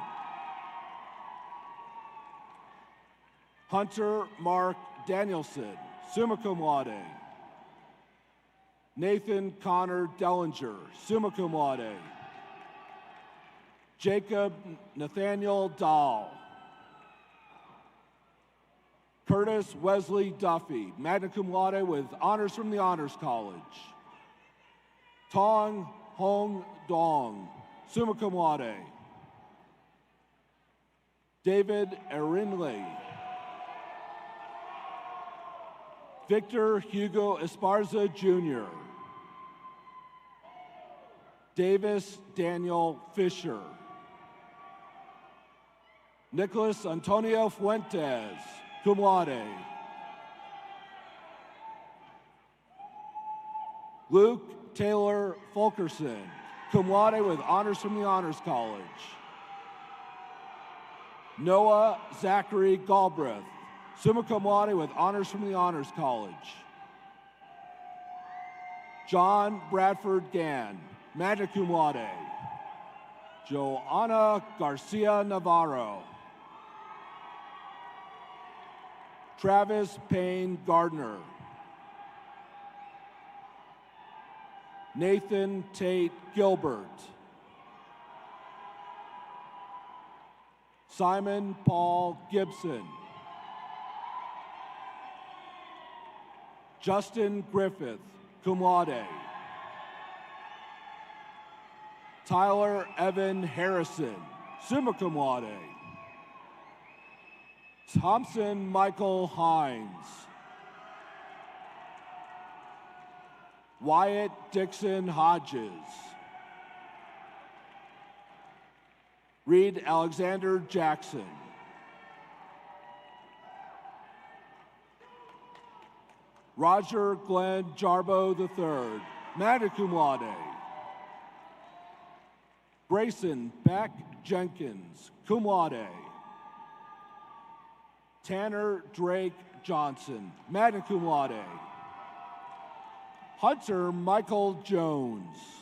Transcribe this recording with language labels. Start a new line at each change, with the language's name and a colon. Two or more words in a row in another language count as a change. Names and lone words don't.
English: Hunter Mark Danielson,
Latin: summa cum laude.
English: Nathan Connor Dellinger,
Latin: summa cum laude.
English: Jacob Nathaniel Dahl. Curtis Wesley Duffy,
Latin: magna cum laude
English: with honors from the Honors College. Tong Hong Dong,
Latin: summa cum laude.
English: David Erinley. Victor Hugo Esparza Jr. Davis Daniel Fisher. Nicholas Antonio Fuentes,
Latin: cum laude.
English: Luke Taylor Fulkerson,
Latin: cum laude
English: with honors from the Honors College. Noah Zachary Galbraith,
Latin: summa cum laude
English: with honors from the Honors College. John Bradford Gann,
Latin: magna cum laude.
English: Joanna Garcia Navarro. Travis Payne Gardner. Nathan Tate Gilbert. Simon Paul Gibson. Justin Griffith,
Latin: cum laude.
English: Tyler Evan Harrison,
Latin: summa cum laude.
English: Thompson Michael Hines. Wyatt Dixon Hodges. Reed Alexander Jackson. Roger Glenn Jarbo III,
Latin: magna cum laude.
English: Grayson Beck Jenkins,
Latin: cum laude.
English: Tanner Drake Johnson,
Latin: magna cum laude.
English: Hunter Michael Jones.